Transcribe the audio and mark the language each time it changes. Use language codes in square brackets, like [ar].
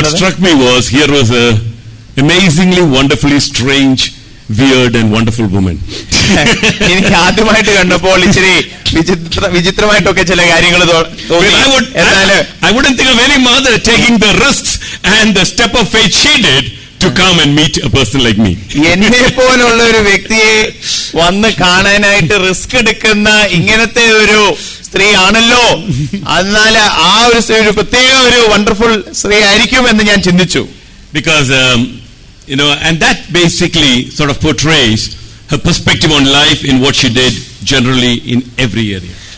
[en] What struck me was here was a amazingly wonderfully strange, weird and wonderful woman. [ml] എനിക്ക് ആദ്യമായിട്ട് കണ്ടപ്പോൾ ഇച്ചിരി വിചിത്രമായിട്ടൊക്കെ ചില കാര്യങ്ങൾ തോന്നി. [en] I wouldn't think of any mother taking the risks and the step of faith she did to come and meet a person like me. [ml] എന്നെ പോലുള്ള ഒരു വ്യക്തിയെ വന്ന് കാണാനായിട്ട് റിസ്ക് എടുക്കുന്ന ഇങ്ങനത്തെ ഒരു സ്ത്രീ ആണല്ലോ, എന്നാൽ ആ ഒരു സ്ത്രീ ഒരു പ്രത്യേക ഒരു വണ്ടർഫുൾ സ്ത്രീ ആയിരിക്കും എന്ന് ഞാൻ ചിന്തിച്ചു. [en] Because and that basically sort of portrays her perspective on life in what she did generally in every area.